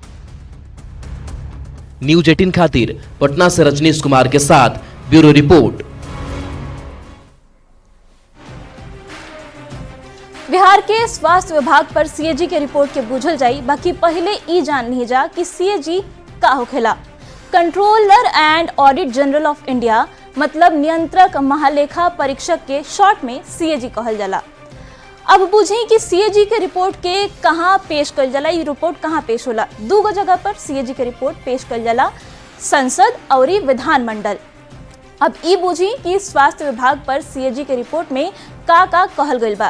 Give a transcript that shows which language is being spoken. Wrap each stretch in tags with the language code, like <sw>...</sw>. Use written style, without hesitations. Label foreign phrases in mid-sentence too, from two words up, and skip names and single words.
<bho>न्यूज 18 खातिर पटना से रजनीश कुमार के साथ ब्यूरो रिपोर्ट। बिहार के स्वास्थ्य विभाग पर सीएजी के रिपोर्ट के बुझल जाई। बाकी पहले ई जान ली जा कि सीएजी का होखेला।</bho> <en>Controller and Audit General of India,</en> <bho>मतलब नियंत्रक महालेखा परीक्षक के शॉर्ट में सीएजी कहल जाला। अब बुझी कि सीएजी के रिपोर्ट के कहां पेश कल जाला। ये रिपोर्ट कहां पेश होला? दो जगह पर सीएजी के रिपोर्ट पेश कल जाला, संसद और विधानमंडल। अब ई बुझी कि स्वास्थ्य विभाग पर सीएजी के रिपोर्ट में का कहल गइल बा।</bho>